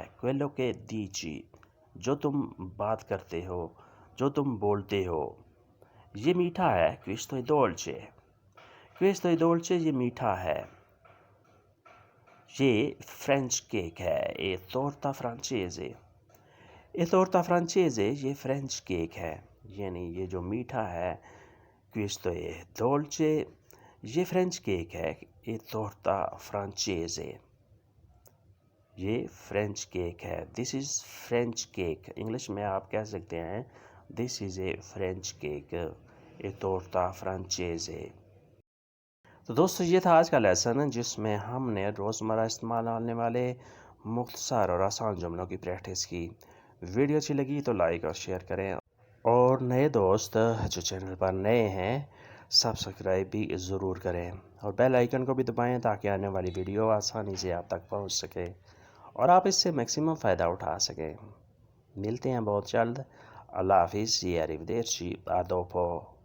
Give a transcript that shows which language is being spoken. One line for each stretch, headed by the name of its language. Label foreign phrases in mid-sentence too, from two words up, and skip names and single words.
Italian: quello che dici
Urdu: جو تم بات کرتے ہو جو تم بولتے ہو. یہ میٹھا ہے
Italian: questo è dolce. questo è dolce
Urdu: یہ میٹھا ہے. یہ
English: French cake
Urdu: ہے
Italian: e torta francese. e torta francese
Urdu: یہ
English: French cake
Urdu: ہے یعنی یہ جو میٹھا ہے
Italian: questo è dolce
Urdu: یہ
English: French cake
Urdu: ہے
Italian: e torta francese.
Urdu: یہ
English: French cake
Urdu: ہے
English: this is French cake.
Urdu: انگلش میں آپ کہہ سکتے ہیں
English: this is a French cake
Italian: e torta francese.
Urdu: تو دوستو یہ تھا آج کا لیسن جس میں ہم نے روزمرہ استعمال ہونے والے مختصر اور آسان جملوں کی پریکٹس کی. ویڈیو اچھی لگی تو لائک اور شیئر کریں اور نئے دوست جو چینل پر نئے ہیں سبسکرائب بھی ضرور کریں اور
English: bell icon
Urdu: کو بھی دبائیں تاکہ آنے والی ویڈیو آسانی سے آپ تک پہنچ سکے اور آپ اس سے میکسیمم فائدہ اٹھا سکیں. ملتے ہیں بہت جلد. اللہ حافظ.
Italian: arrivederci. a dopo.